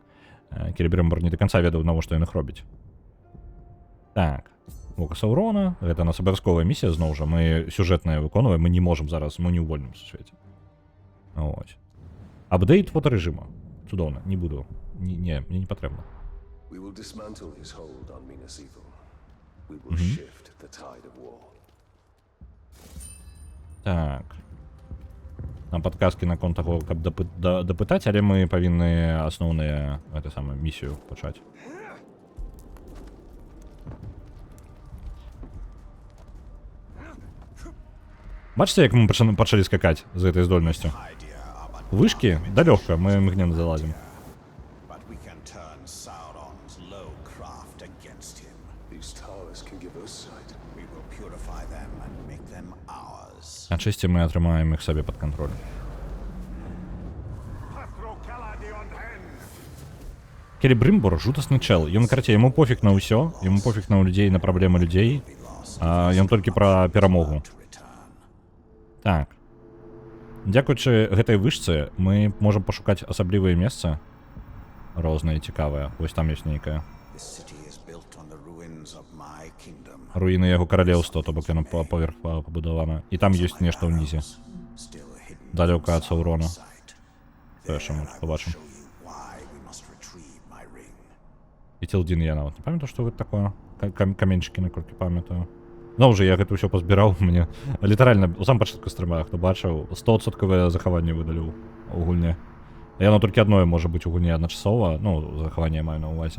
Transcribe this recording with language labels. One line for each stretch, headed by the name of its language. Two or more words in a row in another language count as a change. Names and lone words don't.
Belarusian: Келебрімбар не да канца ведаў, навошта ён іх робіць. Так, Вока Саурона, гэта нас абавязковая місія, зноў жа, мы сюжэтнае выконваем, мы не можам зараз, мы не ў вольным свеце. Ось. Апдейт фотарэжыма. Цудоўна, не буду. Не, мне не патрэбна.
English: We will dismantle his hold on Minas Ithil. We will shift the tide of war.
Belarusian: Так. Нам падказкі наконт таго, каб дапытаць, але мы павінны асноўныя, гэта самае, місію пачаць. Бачыце, як мы пачалі скакаць з гэтай здольнасцю? Вышкі? Да лёгка, мы мгненна залазім.
English: But we can turn Sauron's low craft against him. These towers can give us sight. We will purify them and make them ours.
Belarusian: Ачысці мы атрымаем іх сабе пад кантроль. Келебрімбар жудасны чэл. Ён, карацей, яму пофіг на ўсё, яму пофіг на людзей, на праблемы людзей. Ён толькі пра перамогу. Так. Дзякуючы гэтай вышцы мы можам пашукаць асаблівыя месцы. Розныя, цікавыя. Вось там ёсць нейкая.
English: This city is built on the ruins of my kingdom.
Belarusian: Руіны яго каралеўства, то бок яно паверх пабудавана. І там ёсць нешта ўнізе.
English: Still hidden
Belarusian: Далёка ад Саурона.
English: sight.
Belarusian: То яшчэ мы побачым.
English: Show you why we must retrieve my ring.
Belarusian: І Тілдін я нават не памятаю, што гэта такое. Каменчыкі, наколькі памятаю. Ну, уже я гэта ўсё пазбіраў, мне літаральна у сам пачатку стрыма, хто бачыў, 100% захаванне выдаліў у гульне. Яно толькі адное можа быць у гульне адначасова, ну, захаванне маю на ўвазе.